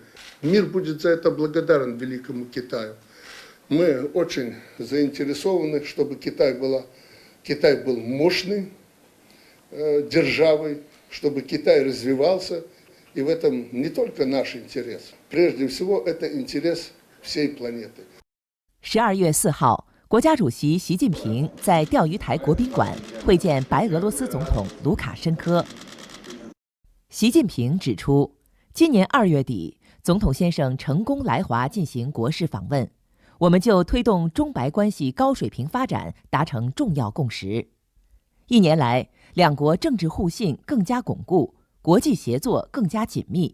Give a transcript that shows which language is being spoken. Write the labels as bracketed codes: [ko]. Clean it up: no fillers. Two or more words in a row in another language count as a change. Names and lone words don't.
[ru] Мир будет за это благодарен великому Китаю. Мы очень заинтересованы, чтобы Китай был мощной державой, чтобы Китай развивался, и в этом не только наш интерес. Прежде всего, это интерес всей планеты. [zh] 12 月4号，国家主席习近平在钓鱼台国宾馆会见白俄罗斯总统卢卡申科。习近平指出，今年2月底，总统先生成功来华进行国事访问。我们就推动中白关系高水平发展达成重要共识。1年来，两国政治互信更加巩固，国际协作更加紧密。